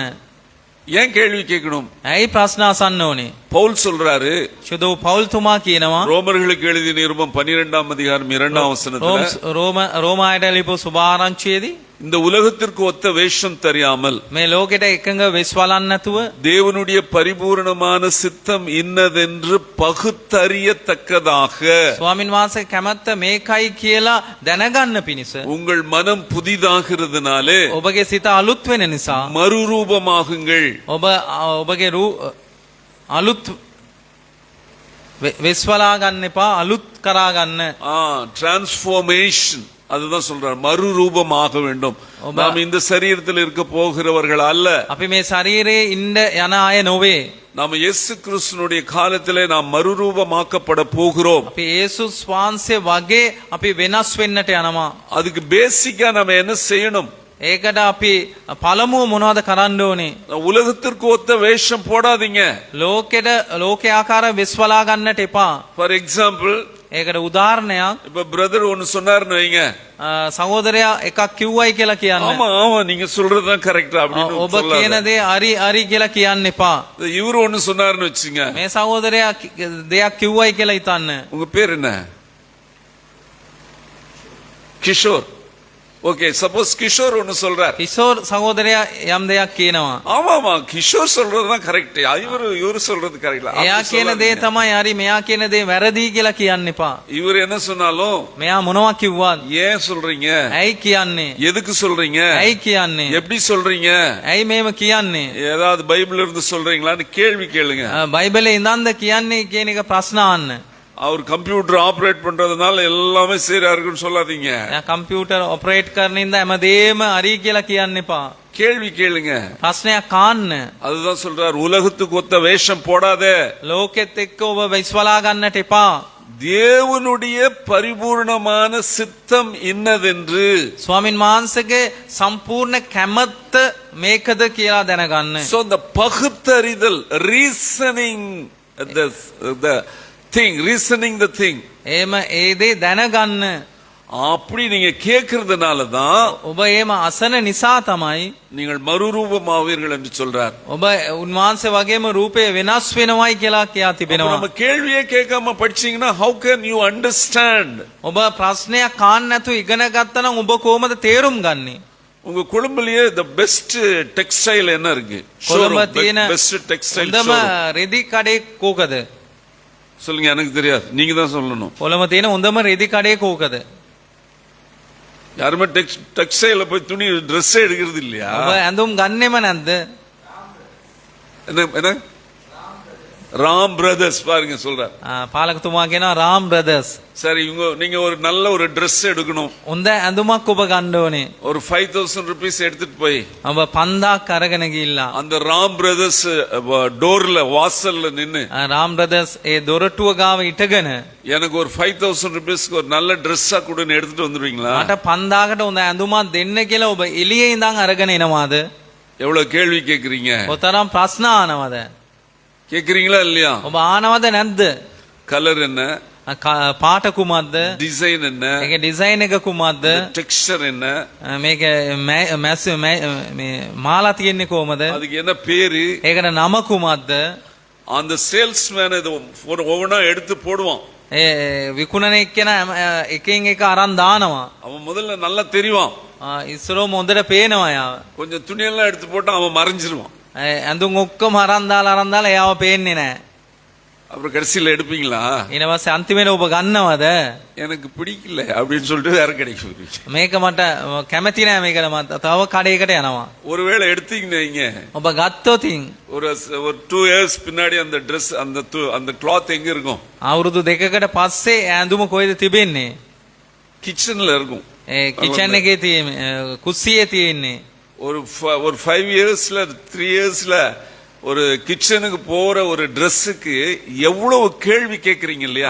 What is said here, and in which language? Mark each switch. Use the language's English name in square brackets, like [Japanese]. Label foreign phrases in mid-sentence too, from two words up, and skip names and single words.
[Tamil] ஏன் கேள்வி கேட்கணும்? [Sinhala] ඇයි ප්‍රශ්න අසන්න ඕනේ? [Tamil] பவுல் சொல்றாரு, [Sinhala] සුදු පෞල්තුමා කියනවා [Tamil] ரோமர்களுக்கு எழுதிய நிருபம் 12ஆம் அதிகாரம் 2ஆம் வசனத்துல, [Sinhala] රෝමායට ලියපු සුභාරංචියේදී [Tamil] இந்த உலகத்திற்கு ஒத்த வேஷம் தெரியாமல் [Sinhala] මේ ලෝකෙට එකඟ වෙස් වලන්න නැතුව [Tamil] தேவனுடைய பரிபூரணமான சித்தம் இன்னதென்று பகுத்தறியத்தக்கதாக [Sinhala] ස්වාමින් වහන්සේ කැමැත්ත මේකයි කියලා දැනගන්න පිණිස [Tamil] உங்கள் மனம் புதிதாகிறதுனாலே [Sinhala] ඔබගේ සිත අලුත් වෙන නිසා [Tamil] மறுரூபமாகுங்கள். [Sinhala] ඔබගේ අලුත් වෙස් වලා ගන්න එපා, අලුත් කරා ගන්න. [Tamil] டிரான்ஸ்ஃபார்மேஷன், அதுதான் சொல்றார், மறுரூபமாக வேண்டும். நாம் இந்த சரீரத்தில் இருக்க போகிறவர்கள் அல்ல. [Sinhala] අපි මේ ශරීරයේ ඉන්න යන අය නොවේ. [Tamil] நாம் இயேசு கிறிஸ்துனுடைய காலத்திலே நாம் மறுரூபமாக்கப்பட போகிறோம். [Sinhala] අපි යේසුස් වහන්සේ වගේ අපි වෙනස් වෙන්නට යනවා. [Tamil] அதுக்கு பேசிக்கா நம்ம என்ன செய்யணும்? [Sinhala] ඒකට අපි පළමුව මොනවද කරන්න ඕනේ? [Tamil] உலகத்திற்கு ஒத்த வேஷம் போடாதீங்க. [Sinhala] ලෝකේ ආකාර වෙස් වලා ගන්නට එපා. [English] for example, [Sinhala] ඒකට උදාහරණයක්, [Tamil] இப்ப பிரதர் ஒன்னு சொன்னாருன்னு வைங்க, [Sinhala] සහෝදරයා එකක් කිව්වයි කියලා කියන්න. [Tamil] ஆமா ஆமா நீங்க சொல்றதுதான் கரெக்டா அப்படின்னு [Sinhala] ඔබ කියන දේ හරි කියලා කියන්න එපா. [Tamil] இவரு ஒன்னு சொன்னாருன்னு வச்சுங்க, [Sinhala] මේ සහෝදරයා දෙයක් කිව්වයි කියලා හිතන්න. [Tamil] உங்க பேர் என்ன? கிஷோர். ஓகே, சப்போஸ் கிஷோர் ஒன்னு சொல்றார், [Sinhala] කිෂෝර් සහෝදරයා යම් දෙයක් කියනවා. [Tamil] ஆமா ஆமா கிஷோர் சொல்றதுதான் கரெக்ட், இவரு சொல்றது கரெக்ட். [Sinhala] එයා කියන දේ තමයි හරි, මෙයා කියන දේ වැරදි කියලා කියන්න එපා. [Tamil] இவர் என்ன சொன்னாலும் [Sinhala] මෙයා මොනවා කිව්වත් [Tamil] ஏன் சொல்றீங்க, [Sinhala] ඇයි කියන්නේ, [Tamil] எதுக்கு சொல்றீங்க, [Sinhala] ඇයි කියන්නේ, [Tamil] எப்படி சொல்றீங்க, [Sinhala] ඇයි මේව කියන්නේ, [Tamil] ஏதாவது பைபிள்ல இருந்து சொல்றீங்களான்னு கேள்வி கேளுங்க. [Sinhala] බයිබලේ ඉඳන්ද කියන්නේ කියන එක ප්‍රශ්න අහන්න. [Tamil] அவர் [English] computer operate [Tamil] பண்றதுனால எல்லாமே சரியா இருக்குன்னு சொல்லாதீங்க. [English] computer operate [Sinhala] කරන ඉඳ හැමදේම හරි කියලා කියන්න එපා. [Tamil] கேள்வி கேளுங்க. [Sinhala] ප්‍රශ්නයක් අහන්න. [Tamil] அதுதான் சொல்றார், உலகத்துக்கு ஒத்த வேஷம் போடாதே. [Sinhala] ලෝකෙත් එක්ක ඔබ විශ්වලා ගන්නට එපා. [Tamil] தேவனுடைய பரிபூர்ணமான சித்தம் இன்னதென்று [Sinhala] ස්වාමින් වහන්සේගේ සම්පූර්ණ කැමැත්ත මේකද කියලා දැනගන්න. [English] So the பகுத்தறிதல், reasoning the thing, reasoning the thing, [Sinhala] එහෙම ඒ දේ දැනගන්න. [Tamil] அப்படி நீங்க கேட்கறதுனால தான் [Sinhala] ඔබ එහෙම අසන නිසා තමයි [Tamil] நீங்கள் மறுரூபமாவீர்கள் என்று சொல்றார். [Sinhala] ඔබ උන්වහන්සේ වගේම රූපේ වෙනස් වෙනවයි කියලා කියා තිබෙනවා. [Tamil] நம்ம கேள்வியே கேட்காம படிச்சீங்கன்னா [English] how can you understand? [Sinhala] ඔබ ප්‍රශ්නයක් අහන්න නැතුව ඉගෙන ගත්තා නම් ඔබ කොහොමද තේරුම් ගන්නේ? [Tamil] உங்க கொழும்புலயே [English] the best textile [Tamil] என்ன இருக்கு? [Sinhala] කොළඹ තියෙන [English] best textile [Sinhala] හොඳම showroom. රෙදි කඩේ කෝකද? [Tamil] சொல்லுங்க, எனக்கு தெரியாது, நீங்க தான் சொல்லணும். [Sinhala] කොළඹ තියෙන හොඳම රෙදි කඩේ කෝකද? [Tamil] யாருமே டெக்ஸ்டைல போய் துணி Dress எடுக்கிறது இல்லையா? [Sinhala] ඔබ ඇඳුම් ගන්නෙම නැද්ද? [Tamil] என்ன என்ன ராம் பிரதர்ஸ் பாருங்க சொல்றார். [Sinhala] පාලකතුමා කියනවා රාම් බ්‍රදර්ස්. [Tamil] சரி நீங்க ஒரு நல்ல ஒரு Dress எடுக்கணும். [Sinhala] හොඳ ඇඳුමක් ඔබ ගන්න ඕනේ. [Tamil] ஒரு 5000 rupees எடுத்துட்டு போய் [Sinhala] ඔබ 5000ක් අරගෙන ගිහිල්ලා [Tamil] அந்த ராம் பிரதர்ஸ் டோர்ல வாசல்ல நின்னு [Sinhala] රාම් බ්‍රදර්ස් ඒ දොරටුව ගාව ඉටගෙන [Tamil] எனக்கு ஒரு 5000 rupeesக்கு ஒரு நல்ல Dress-ஆ கொடுன்னு எடுத்துட்டு வந்துருவீங்களா? [Sinhala] මට 5000කට හොඳ ඇඳුමක් දෙන්න කියලා ඔබ එළියේ ඉඳන් අරගෙන එනවාද? [Tamil] எவ்வளவு கேள்வி கேக்குறீங்க? [Sinhala] කොතරම් ප්‍රශ්න ආනවද? [Tamil] கேக்குறீங்களா இல்லையா? [Sinhala] ඔබ ආනවද නැද්ද? [Tamil] கலர் என்ன, [Sinhala] පාට කුමක්ද? [Tamil] டிசைன் என்ன, [Sinhala] මේක ඩිසයින් එක කුමක්ද? [Tamil] டெக்ஸ்சர் என்ன, [Sinhala] මේක මේ මාලා තියෙන්නේ කොහමද? [Tamil] அதுக்கு என்ன பேரு, [Sinhala] ඒකට නම කුමක්ද? [Tamil] அந்த சேல்ஸ்மேன் இது ஒவ்வொன்றா எடுத்து போடுவான். [Sinhala] ඒ විකුණන එක්කෙනා එකින් එක අරන් දානවා. [Tamil] அவன் முதல்ல நல்லா தெரிவான். [Sinhala] ඉස්සරෝම හොඳට පේනවා යාව. [Tamil] கொஞ்சம் துணியெல்லாம் எடுத்து போட்டா அவன் மறைஞ்சிருவான். [Sinhala] ඇඳුම් ඔක්කොම අරන් දාලා එයාව පේන්නේ නැහැ. [Tamil] அப்புறம் கடைசியில எடுப்பீங்களா? [Sinhala] ඊට පස්සේ අන්තිමේට ඔබ ගන්නවද? [Tamil] எனக்கு பிடிக்கல அப்படின்னு சொல்லிட்டு வேற கடைக்கு போயிருவீங்க. [Sinhala] මේක මට කැමති නෑ මේකට මම තව කඩේකට යනවා. [Tamil] ஒருவேளை எடுத்தீங்கன்னா நீங்க [Sinhala] ඔබ ගත්තොතින් [Tamil] ஒரு 2 years பின்னாடி அந்த Dress அந்த cloth எங்க இருக்கும்? [Sinhala] අවුරුදු 2කට පස්සේ ඇඳුම කොහෙද තිබෙන්නේ? [Tamil] கிச்சன்ல இருக்கும். [Sinhala] ඒ කිචන් එකේ තියෙන්නේ කුස්සියේ තියෙන්නේ. [Tamil] ஒரு 5 yearsல 3 yearsல ஒரு கிச்சனுக்கு போற ஒரு Dress-க்கு எவ்வளவு கேள்வி கேக்குறீங்க இல்லையா?